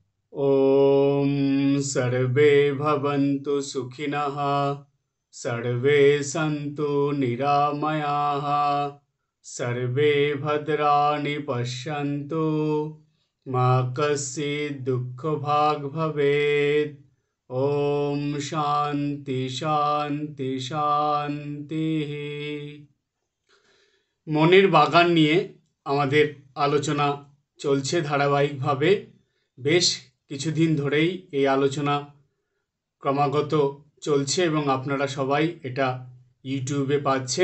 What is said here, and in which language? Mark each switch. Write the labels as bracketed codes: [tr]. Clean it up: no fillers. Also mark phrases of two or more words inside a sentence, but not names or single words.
[sa] ॐ सर्वे भवन्तु सुखिनः सर्वे सन्तु निरामयाः सर्वे भद्राणि पश्यन्तु मा कश्चित् दुःखभाग् भवेत्। ॐ शान्ति शान्ति शान्तिः। [bn] মনের বাগান নিয়ে আমাদের আলোচনা চলছে ধারাবাহিকভাবে। বেশ কিছুদিন ধরেই এই আলোচনা ক্রমাগত চলছে এবং আপনারা সবাই এটা ইউটিউবে পাচ্ছেন।